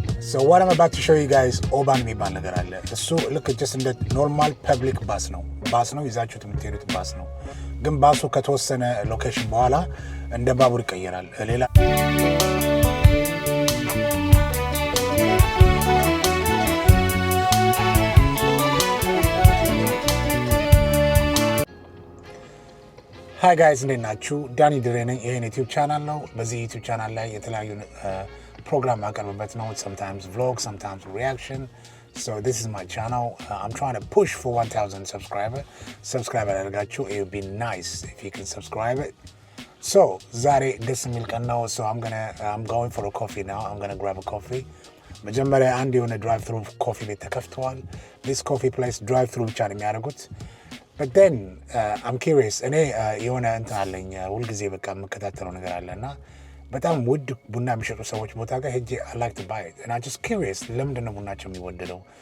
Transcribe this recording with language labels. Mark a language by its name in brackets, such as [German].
[English] So what I'm about to show you guys [Amharic] ኦባን የሚባል ነገር አለ። እሱ ልክ just እንደ ኖርማል ፐብሊክ ባስ ነው ይዛችሁት የምትሄዱት ባስ ነው። ግን ባሱ ከተወሰነ ሎኬሽን በኋላ እንደ ባቡር ይቀየራል። ሌላ [English] Hi guys, [Amharic] እንዴት ናችሁ? ዳኒ ድሬ ነኝ። ይሄን ዩቲዩብ ቻናል ነው። በዚህ ዩቲዩብ ቻናል ላይ የተለያዩ ፕሮግራም አቀርብበት ነው። [English] sometimes vlog, sometimes reaction. So this is my channel. I'm trying to push for 1000 subscriber [Amharic] አድርጋችሁ [English] it would be nice if you can subscribe it. [Amharic] So ዛሬ ደስ የሚል ቀን ነው. [English] So I'm going for a coffee now. I'm going to grab a coffee. [Amharic] መጀመሪያ አንድ የሆነ [English] drive through coffee [Amharic] ቤት ተከፍተዋል. [English] This coffee place drive through [Amharic] ብቻ ነው የሚያደርጉት. [English] But then I'm curious. [Amharic] እኔ የሆነ እንትን አለኝ ሁልጊዜ በቃ የምከታተለው ነገር አለና በጣም ውድ ቡና የሚሸጡ ሰዎች ቦታ ጋር ሄጄ [English] I like to buy it and I'm just curious [Amharic] ለምንድን ነው ቡናቸው የሚወደደው?